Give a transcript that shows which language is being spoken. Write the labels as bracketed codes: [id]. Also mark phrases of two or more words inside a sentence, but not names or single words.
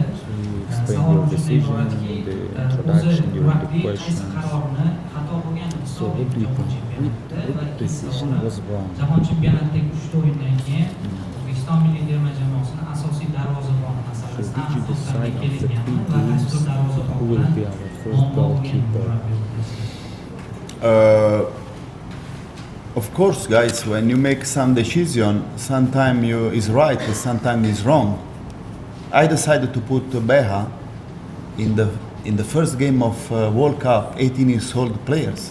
[uz] Savolim shunday iboratki, o'zi murabbiy qaysi qarorni xato bo'lganini hisoblaydi jahon chempionatida va jahon chempionatidagi 3 o'yindan keyin O'zbekiston milliy terma jamoasini asosiy darvozabon masalasida aniqliklarga kelingan va asosiy darvozabon bilan [en] of course, guys, when you make some decision, sometimes is right and sometimes is wrong. I decided to put Beha in the first game of World Cup, 18 years old players.